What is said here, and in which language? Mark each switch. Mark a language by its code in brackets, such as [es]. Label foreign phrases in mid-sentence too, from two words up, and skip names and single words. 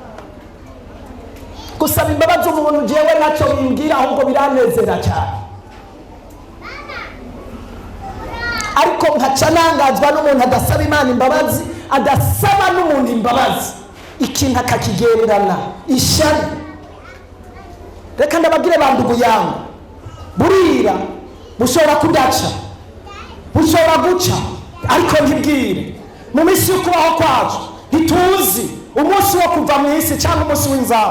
[rn] Gusaba imbabazi umuntu jewe nacyo bimbwira, ahubwo biranezera cyane. Ariko nkaca nangazwa n'umuntu adasaba Imana imbabazi, adasaba n'umuntu imbabazi, ikintu akakigendana ishari. Reka ndababwire bantu guyango, burira bushobora kudaca, bushobora guca, ariko ntibwire. Mu minsi yo kubaho kwacu ntituzi umunsi wo kuva mu isi cyangwa umunsi w'inzamu.